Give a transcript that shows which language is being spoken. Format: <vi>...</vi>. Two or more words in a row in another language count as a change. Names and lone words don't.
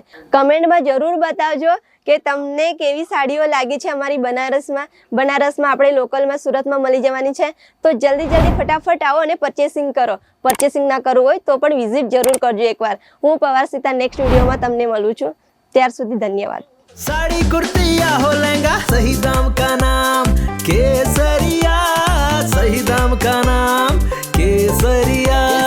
<gu>કમેન્ટમાં જરૂર બતાવજો કે તમને કેવી સાડીઓ લાગી છે અમારી બનારસમાં આપણે લોકલમાં સુરતમાં મળી જવાની છે। તો જલ્દી ફટાફટ આવો અને પરચેસિંગ કરો। પરચેસિંગ ના કરવું હોય તો પણ વિઝિટ જરૂર કરજો એકવાર। હું પવારસીતા નેક્સ્ટ વિડીયોમાં તમને મળું છું, ત્યાર સુધી ધન્યવાદ।</gu> <hi>साड़ी कुर्ती या हो लहंगा, सही दाम का नाम केसरिया, सही दाम का नाम केसरिया। केसरिया</hi>